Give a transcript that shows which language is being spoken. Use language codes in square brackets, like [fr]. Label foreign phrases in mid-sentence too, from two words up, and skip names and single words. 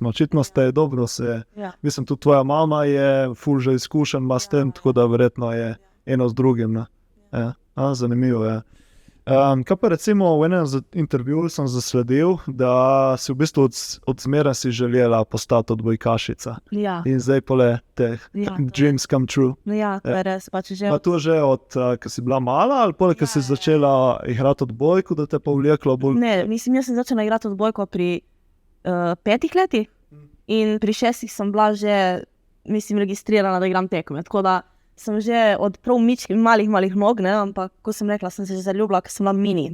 [sl] Očitno ste dobro se, mislim, tudi tvoja mama je ful že izkušen, ima s tem, tako da verjetno je eno z drugim, ne. Zanimivo je. Kaj pa recimo v enem intervjuju sem zasledil, da si v bistvu od zmeraj si želela postati odbojkašica. Ja. In zdaj pole teh [en] dreams come true. [sl] Ja, to je res. Pač že pa to že od, ko si bila mala ali pole, ko si začela igrati odbojko, da te pa vleklo bolj? Ne, mislim, jaz sem začela igrati odbojko pri 5 letih in pri 6 sem bila že, mislim, registrirana, da igram tekme. Tako da sem že od prav malih nog, ne, ampak ko sem rekla, sem se že zaljubila, ker sem bila mini.